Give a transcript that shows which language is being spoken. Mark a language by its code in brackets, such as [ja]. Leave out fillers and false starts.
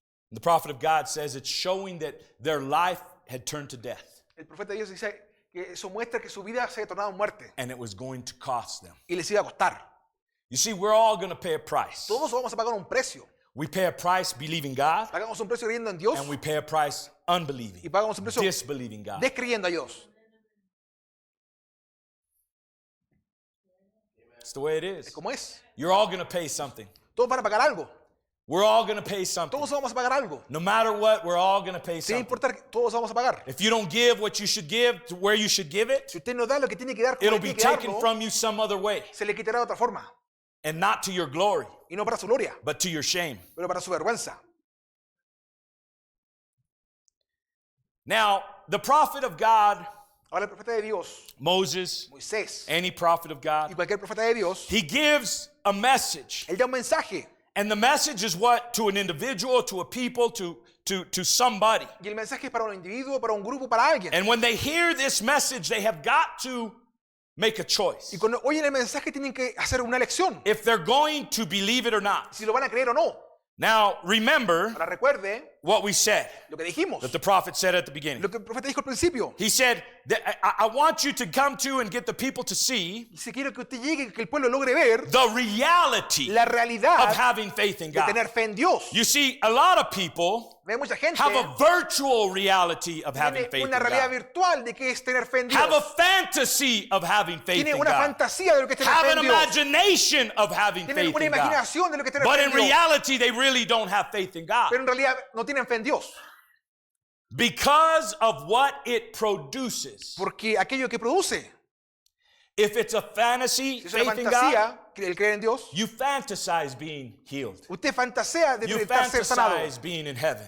[en] The prophet of God says it's showing that their life had turned to death, [es] El profeta de Dios dice que eso muestra que su vida se ha tornado en muerte [en] and it was going to cost them. [es] y les iba a costar. [en] You see, we're all going to pay a price. [es] Todos vamos a pagar un precio. [en] We pay a price believing God, [es] Pagamos un precio creyendo en Dios [en] and we pay a price unbelieving, [es] y pagamos un precio [en] disbelieving God. [es] descreyendo a Dios. [en] It's the way it [es] Es [en] is. [es] como es. [en] You're all going to pay something. [es] Todos van a pagar algo. [en] We're all going to pay something. [es] Todos vamos a pagar algo. [en] No matter what, we're all going to pay [es] Sin [en] something. [es] importar, que todos vamos a pagar. [en] If you don't give what you should give to where you should give it, [es] Si usted no da lo que tiene que dar, como [en] it'll [es] tiene [en] be [es] que [en] taken [es] darlo, [en] from you some other way, [es] se le quitará de otra forma. [en] and not to your glory, [es] Y no para su gloria, [en] but to your shame. [es] pero para su vergüenza. [en] Now, the prophet of God, [es] Ahora el profeta de Dios, [en] Moses, [es] Moisés, [en] any prophet of [es] y [en] God, [es] cualquier profeta de Dios, [en] he gives a message. [es] él da un mensaje. [en] And the message is what? To an individual, to a people, to somebody. [es] Y el mensaje es para un individuo, para un grupo, para alguien. [en] And when they hear this message, they have got to make a choice. [es] Y cuando oyen el mensaje tienen que hacer una elección. [en] If they're going to believe it or not. [es] Si lo van a creer o no. [en] Now, remember [es] Ahora recuerde [en] what we said, [es] lo que dijimos. [en] that the prophet said at the beginning. [es] Lo que el profeta dijo al principio. [en] He said, that I want you to come to and get the people to see [es] Y si quiero que usted llegue, que el pueblo logre ver [en] the reality [es] la [en] of [es] realidad [en] having faith in [es] de [en] God. [es] tener fe en Dios. [en] You see, a lot of people [es] Ve mucha gente [en] have a virtual reality of having [es] tiene [en] faith in [es] una realidad [en] God. [es] virtual de que es tener fe en [en] Have a [es] Dios. [en] fantasy of having faith [es] Tiene [en] in [es] una [en] God. [es] fantasía de lo que es tener [en] Have [es] fe [en] an [es] en Dios. [en] imagination of having [es] Tienen [en] faith [es] una [en] in God. [es] imaginación de lo que es tener [en] But [es] fe [en] in [es] en Dios. [en] reality, they really don't have faith in God. [es] Pero en realidad no tienen fe en Dios. [en] Because of what it produces. [es] Porque aquello que produce, [en] If it's a fantasy, [es] si es una [en] faith in God, [es] fantasía, el creer en Dios, [en] you fantasize being healed. [es] usted fantasea de [en] You [es] estar ser sanado. [en] fantasize being in heaven.